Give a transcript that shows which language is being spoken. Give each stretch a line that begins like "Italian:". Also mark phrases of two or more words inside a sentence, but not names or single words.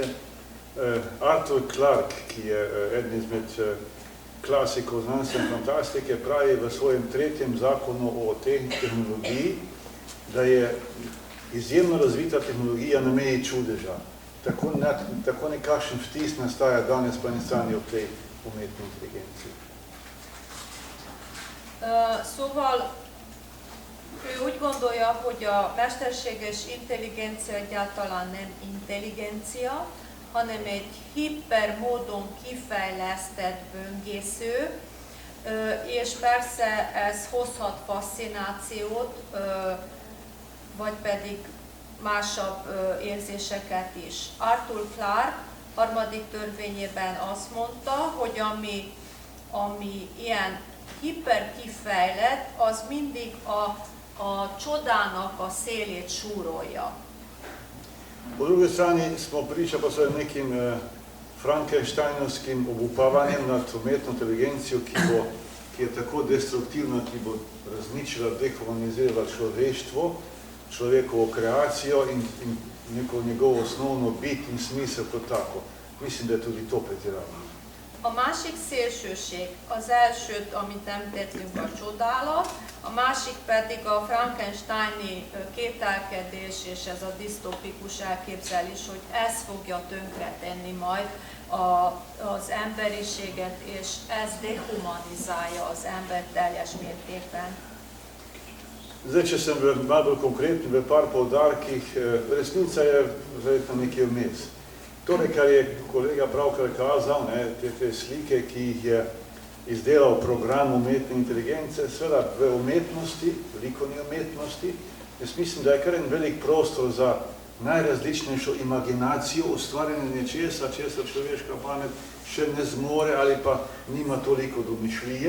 Slovenian: Arthur Clarke, ki je eden izmed klasikov znanstvene fantastike, pravi v svojem 3. zakonu o tehnologiji, da je izjemno razvita tehnologija na meji čudeža. Tako nekakšen vtis nastaja danes po eni strani ob tej umetni inteligencii.
Hungarian: Szóval ő úgy gondolja, hogy a mesterséges intelligencia egyáltalán nem intelligencia, hanem egy hiper módon kifejlesztett böngésző, és persze ez hozhat faszcinációt, vagy pedig másabb érzéseket is. Arthur Clarke harmadik törvényében azt mondta, hogy ami ilyen hiperkifejlett, az mindig a csodának a szélét súrolja.
Slovenian: Po drugi strani smo priča pa seveda nekim frankensteinovskim obupavanjem nad umetno inteligencijo, ki je tako destruktivna, ki bo razničila, dehumanizirala človeštvo, človekovo kreacijo in neko njegovo osnovno bit in smisel kot tako. Mislim, da je tudi to pretirano.
Hungarian: A másik szélsőség, az elsőt, amit említettünk, a csodálat, a másik pedig a Frankensteini kételkedés és ez a disztopikus elképzelés, hogy ez fogja tönkretenni majd az emberiséget, és ez dehumanizálja az embert teljes mértékben.
Slovenian: Zdaj, če sem malo bolj konkreten v par poudarkih, resnica je verjetno nekje vmes. Torej, kar je kolega pravkar kazal, te slike, ki jih je izdelal program umetne inteligence, seveda v umetnosti, likovni umetnosti, jaz mislim, da je kar en velik prostor za najrazličnejšo imaginacijo, ustvarjanje nečesa, česar človeška pamet še ne zmore ali pa nima toliko domišljije.